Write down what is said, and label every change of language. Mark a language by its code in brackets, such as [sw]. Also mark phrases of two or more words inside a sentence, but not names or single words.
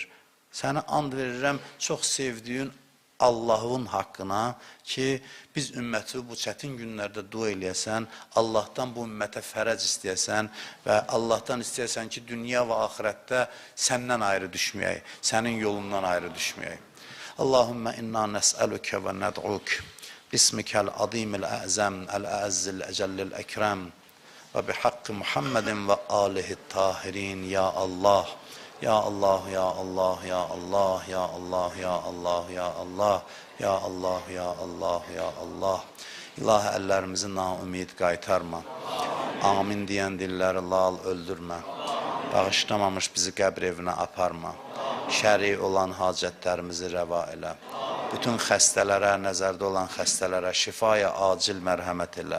[az] Səni and verirəm, çox sevdiyin Allah'ın haqqına ki, biz ümməti bu çətin günlərdə dua eləyəsən, Allah'tan bu ümmətə fərəc istəyəsən və Allah'tan istəyəsən ki, dünya və axirətdə səndən ayrı düşməyək, sənin yolundan ayrı düşməyək. [ar] اللهم إنا نسألك وندعوك باسمك العظيم الأعظم الأعز الأجل الأكرم وبحق محمد وآله الطاهرين. يا الله، يا الله، يا الله، يا الله، يا الله، يا الله، يا الله، يا الله، يا الله، يا الله. [az] İlahi, əllərimizi naümid qaytarma. Amin deyən dilləri lal öldürmə. Bağışlamamış bizi qəbr evinə aparma. Şəri olan hacətlərimizi rəva elə. Bütün xəstələrə, nəzərdə olan xəstələrə şifaya acil mərhəmət elə.